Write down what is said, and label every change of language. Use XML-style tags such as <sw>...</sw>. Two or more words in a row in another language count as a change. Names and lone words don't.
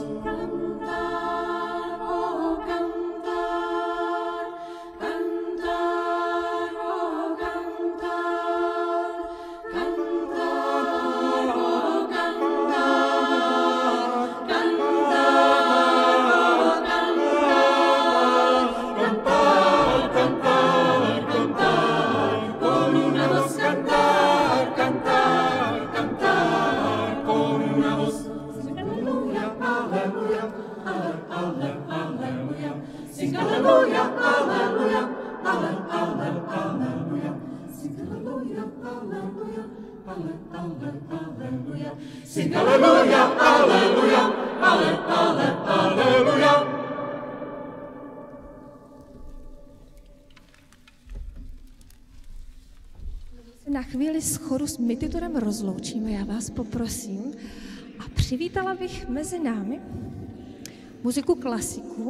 <es>Cantar, oh cantar, cantar, oh cantar, cantar, oh cantar, cantar, cantar, cantar, cantar, con una voz. Cantar, cantar, cantar con una voz.</es> <la>Alleluia, Alleluia.</la> <en>Sing Alleluia, Alleluia, Alleluia. Sing Alleluia, Alleluia, Alleluia. Sing Alleluia, Alleluia, Alleluia.</en> <cs>Na chvíli s choru s Mititurem rozloučíme, já vás poprosím. A přivítala bych mezi námi muziku klasiku.</cs>